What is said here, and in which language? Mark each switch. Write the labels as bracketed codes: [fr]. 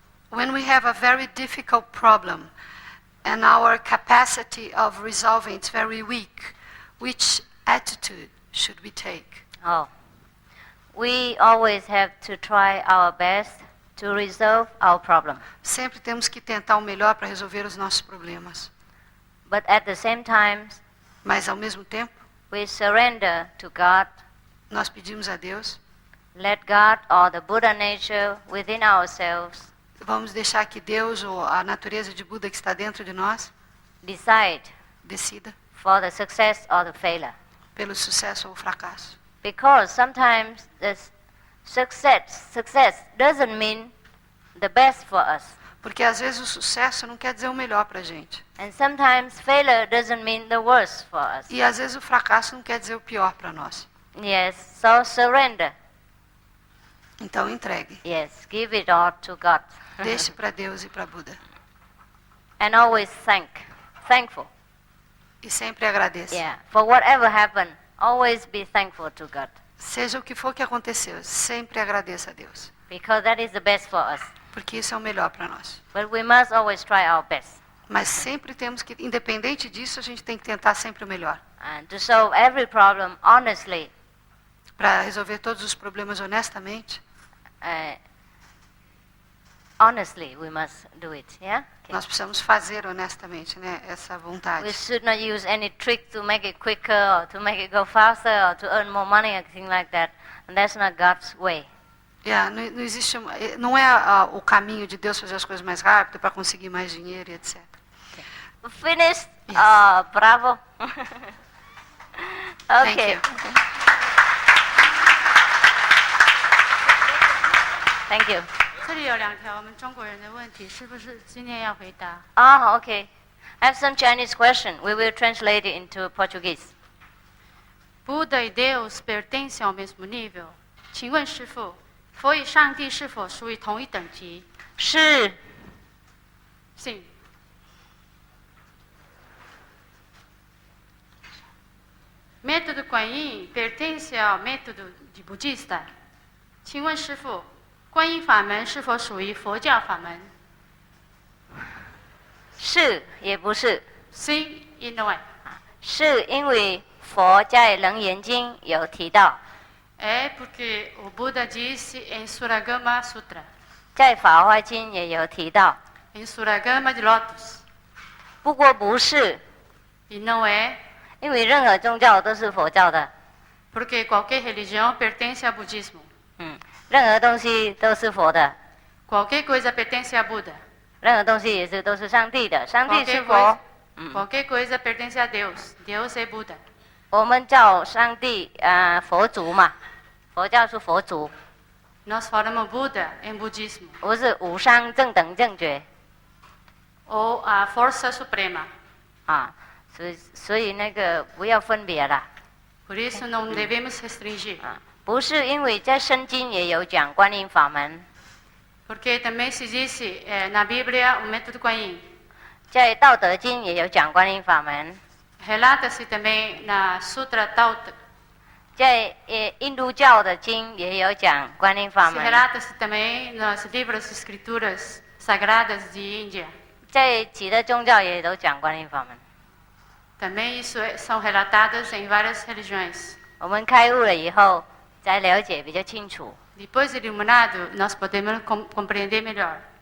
[en] When we have a very difficult problem and our capacity of resolving is very weak, which attitude should we take? Oh. We always have to try our best to resolve our problem. [pt] Sempre temos que tentar o melhor para resolver os nossos problemas. [en] But at the same time, [pt] Mas, ao mesmo tempo, [en] we surrender to God. [pt] nós pedimos a Deus, [en] Let God or the Buddha nature within ourselves [pt] vamos deixar que Deus ou a natureza de Buda que está dentro de nós [en] decide [pt] decida [en] for the success or the failure. [pt] pelo sucesso ou o fracasso. [en] Because sometimes the success doesn't mean the best for us. [pt] Porque às vezes o sucesso não quer dizer o melhor para a gente. [en] And sometimes failure doesn't mean the worst for us. [pt] E às vezes o fracasso não quer dizer o pior para nós. [en] Yes, so surrender. [pt] Então entregue. [en] Yes, give it all to God. [pt] Deixe para Deus e para Buda. [en] And always thankful. [pt] E sempre agradeça. [en] Yeah, for whatever happened, always be thankful to God. [pt] Seja o que for que aconteceu, sempre agradeça a Deus. [en] Because that is the best for us. [pt] Porque isso é o melhor para nós. [en] But we must always try our best. [pt] Mas sempre temos que, independente disso, a gente tem que tentar sempre o melhor. [en] and to solve every problem honestly. [pt] Para resolver todos os problemas honestamente, [en] Honestly, we must do it. Yeah. Okay. [pt] nós precisamos fazer honestamente, né, essa [en] We [pt] vontade. [en] should not use any trick to make it quicker or to make it go faster or to earn more money or anything like that. And that's not God's way. [pt] Yeah, não existe, não é o caminho de Deus fazer as coisas mais rápido para conseguir mais dinheiro e etc. [en] Finished? Yes. Bravo. Thank Okay. you. Thank you. [zh] 这里有2条我们中国人的问题，是不是今天要回答？ [en] Okay. I have some Chinese question. We will translate it into Portuguese. [pt] Buda e Deus pertencem ao mesmo nível？ [zh] 请问师父，佛与上帝是否属于同一等级？是。 [pt] Sim. Método Kuan Yin pertence ao método de budista？ [zh] 请问师父，观音法门是否属于佛教法门？是也不是。 [pt] Sim e não é。 [zh] 是因为佛在《楞严经》有提到， [pt] É porque o Buda disse em Suragama Sutra， [zh] 在《法华经》也有提到。 [pt] em Suragama de Lotus， [zh] 不过不是， [pt] e não é [zh] 因为任何宗教都是佛教的。 [pt] porque qualquer religião pertence ao budismo， [zh] 任何东西都是佛的， [pt] qualquer coisa pertence a Buda， [zh] 任何东西也是都是上帝的，上帝是 [pt] qualquer [zh] 佛 [pt] coisa，。 qualquer coisa pertence a Deus，Deus é Buda。 [zh] 我们叫上帝佛祖嘛，佛教是佛祖， [pt] Nós falamos Buda em budismo， [zh] 不是无上正等正觉 [pt] ou a força suprema。 [zh] 啊。所以那个不要分别啦 [pt] Por isso não devemos restringir， [zh] 啊，不是因为在圣经也有讲观音法门， [pt] porque também se disse na Bíblia o método Kuan Yin， [zh] 在道德经也有讲观音法门， [pt] relata-se também na Sutra Tauta， [zh] 在印度教的经也有讲观音法 [pt] se [zh] 门， [pt] relata-se também nas livros escrituras sagradas de Índia。 [zh] 在其他宗教也都讲观音法门。 [pt] Também isso são relatadas em várias religiões. [zh] 我们开悟了以后，再了解比较清楚。 [pt] Depois de iluminado, nós podemos compreender melhor.